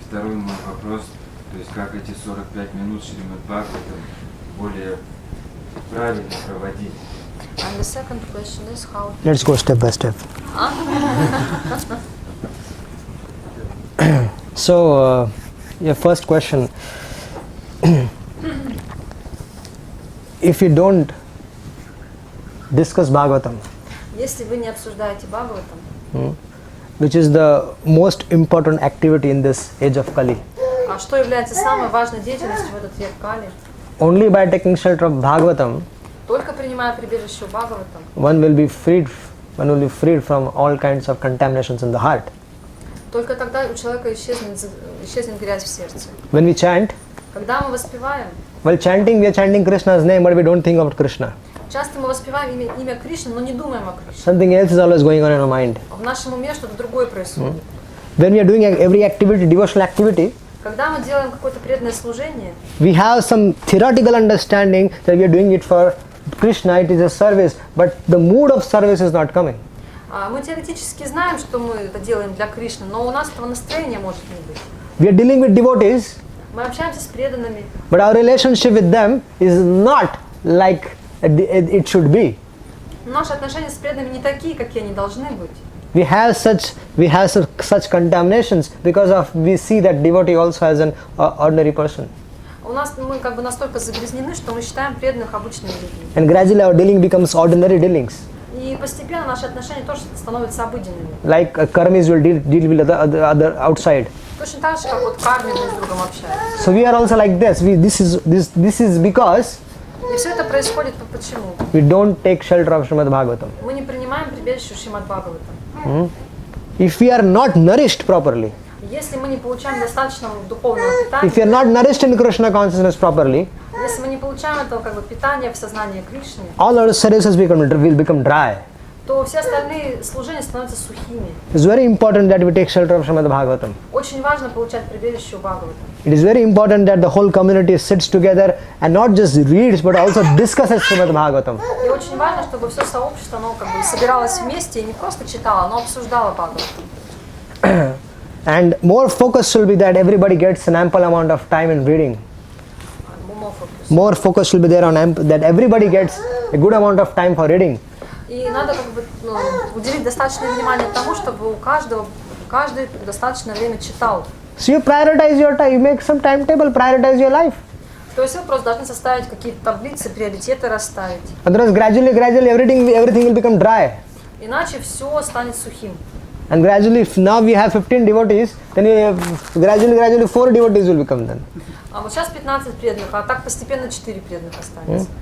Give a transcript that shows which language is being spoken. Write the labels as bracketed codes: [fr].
[ru] И второй мой вопрос, то есть как эти 45 минут Шримад Бхагаватам более правильно проводить? [en] And the second question is how. Let's go step by step. So, your first question, if you don't discuss Bhagavatam, [ru] Если вы не обсуждаете Бхагаватам, [en] which is the most important activity in this age of Kali, [ru] а что является самой важной деятельностью в этот век Кали, [en] only by taking shelter of Bhagavatam, [ru] только принимая прибежище у Бхагаватам, [en] one will be freed from all kinds of contaminations in the heart. [ru] только тогда у человека исчезнет грязь в сердце. [en] When we chant, [ru] Когда мы воспеваем, [en] while chanting, we are chanting Krishna's name, but we don't think about Krishna. [ru] часто мы воспеваем имя Кришны, но не думаем о Кришне. [en] Something else is always going on in our mind. [ru] В нашем уме что-то другое происходит. [en] When we are doing every activity, devotional activity, [ru] Когда мы делаем какое-то преданное служение, [en] we have some theoretical understanding that we are doing it for Krishna, it is a service, but the mood of service is not coming. [ru] мы теоретически знаем, что мы это делаем для Кришны, но у нас этого настроения может не быть. [en] We are dealing with devotees, [ru] Мы общаемся с преданными, [en] but our relationship with them is not like it should be. [ru] но наши отношения с преданными не такие, какие они должны быть. [en] We have such contaminations because of we see that devotee also as an ordinary person, [ru] Мы как бы настолько загрязнены, что мы считаем преданных обычными людьми. [en] and gradually our dealing becomes ordinary dealings. [ru] И постепенно наши отношения тоже становятся обыденными. [en] Like karmis will deal with other outside. [ru] Точно так же, как вот карми друг с другом общаются. [en] So we are also like this. This is because [ru] И все это происходит почему? [en] we don't take shelter of Srimad Bhagavatam. [ru] Мы не принимаем прибежище Шримад Бхагаватам. [en] If we are not nourished properly, [ru] Если мы не получаем достаточного духовного [en] if we are not nourished in Krishna consciousness properly, [ru] если мы не получаем этого как бы питания в сознании Кришны, [en] all our services will become dry. [ru] то все остальные служения становятся сухими. [en] It's very important that we take shelter of Srimad Bhagavatam. [ru] очень важно получать прибежище у Бхагавата. [en] It is very important that the whole community sits together and not just reads but also discusses Srimad Bhagavatam. [ru] И очень важно, чтобы все сообщество, оно как бы собиралось вместе и не просто читало, но обсуждало Бхагаватам. [en] And more focus should be that everybody gets an ample amount of time in reading. More focus should be there on that everybody gets a good amount of time for reading. [ru] И надо как бы уделить достаточное внимание тому, чтобы каждый достаточное время читал. [en] So you prioritize your time, you make some timetable, prioritize your life. [ru] То есть вы просто должны составить какие-то таблицы, приоритеты расставить. [en] Otherwise gradually everything will become dry. [ru] Иначе все станет сухим. [en] And gradually, if now we have 15 devotees, then gradually 4 devotees will become then. [ru] А вот сейчас 15 преданных, а так постепенно 4 преданных останется.